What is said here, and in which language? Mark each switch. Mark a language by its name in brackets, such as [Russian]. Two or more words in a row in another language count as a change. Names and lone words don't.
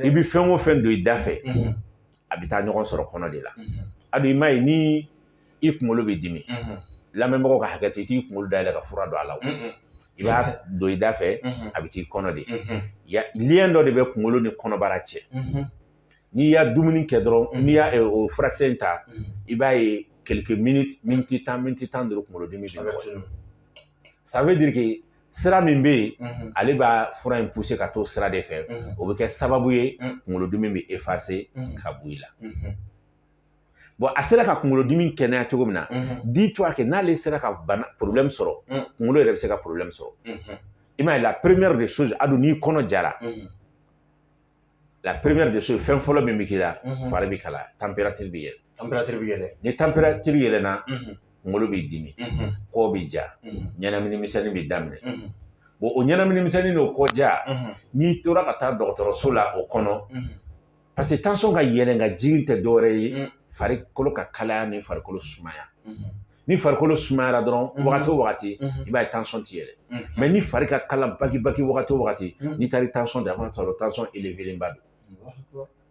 [Bambara] i bɛ fɛn o fɛn don i da fɛ a bɛ taa ɲɔgɔn sɔrɔ kɔnɔ de la a don i m'a ye ni i kunkolo bɛ dimi lamɛnbagaw ka hakɛ to i t'i kunkolo dayɛlɛ ka fura don a la i b'a don i da fɛ a bɛ t'i kɔnɔ de lien dɔ de bɛ kunkolo ni kɔnɔbara cɛ n'i y'a dumuni kɛ dɔrɔn n'i y'a o furakisɛ in ta i b'a ye [French] quelques minutes [Bambara] miniti tan duuru kunkolodimi bɛ nɔgɔya [French] ça veut dire que [Bambara] sira min bɛ yen ale b'a fura in pousser ka t'o sira de fɛ o bɛ kɛ sababu ye kunkolodimi bɛ effacer ka bɔ i la bon a sera ka kunkolodimi kɛnɛya cogo min na [French] dis-toi que [Bambara] n'ale sera ka problème sɔrɔ kunkolo yɛrɛ bɛ se ka problème sɔrɔ i m'a ye [French] la première des choses [Bambara] a don n'i kɔnɔ jara [French] la première des choses [Bambara] fɛn fɔlɔ min bɛ k'i la fari bɛ kalaya température bɛ yɛlɛ ni température yɛlɛnna kunkolo bɛ dimi kɔ bɛ ja ɲɛnamini misɛnnin bɛ daminɛ bon o ɲɛnamini misɛnnin n'o kɔ ja n'i tora ka taa dɔgɔtɔrɔso la o kɔnɔ [French] parce que [Bambara] tension ka yɛlɛn ka jigin tɛ dɔwɛrɛ ye farikolo ka kalaya ni farikolo sumaya ni farikolo sumayara dɔrɔn wagati o wagati i b'a ye tension ti yɛlɛ mais ni fari ka kala baki wagati o wagati n'i taara tension de a b'a sɔrɔ [French] tension élevé [Bambara] ba don